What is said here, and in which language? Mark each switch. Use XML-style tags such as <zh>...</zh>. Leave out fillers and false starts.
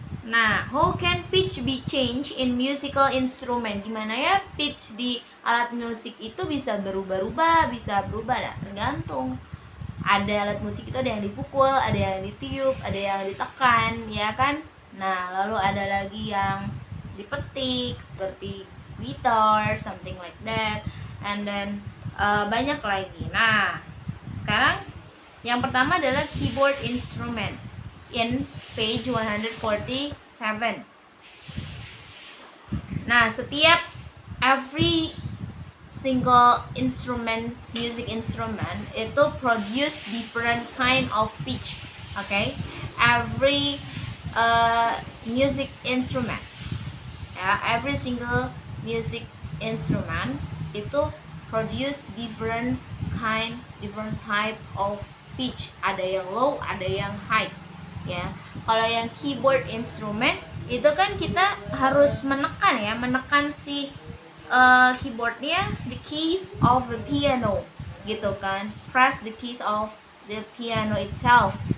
<en>Nah, how can pitch be changed in musical instrument?</en> <id>Gimana ya pitch di alat musik itu bisa berubah-ubah, bisa berubah, nah, tergantung. Ada alat musik itu ada yang dipukul, ada yang ditiup, ada yang ditekan, ya kan? Nah, lalu ada lagi yang dipetik seperti gitar,</id> <en>something like that, and then</en> <id>banyak lagi. Nah, sekarang yang pertama adalah</id> <en>keyboard instrument in page 147.</en> <id>Nah, setiap</id> <en>every single music instrument itu produce different kind of pitch. Okay, every music instrument ya, every single music instrument itu produce different type of pitch.</en> <id>Ada yang low, ada yang high ya. Kalau yang keyboard instrument itu kan kita harus menekan si keyboardnya,</id> <en>the keys of the piano</en> <id>gitu kan,</id> <en>press the keys of the piano itself.</en>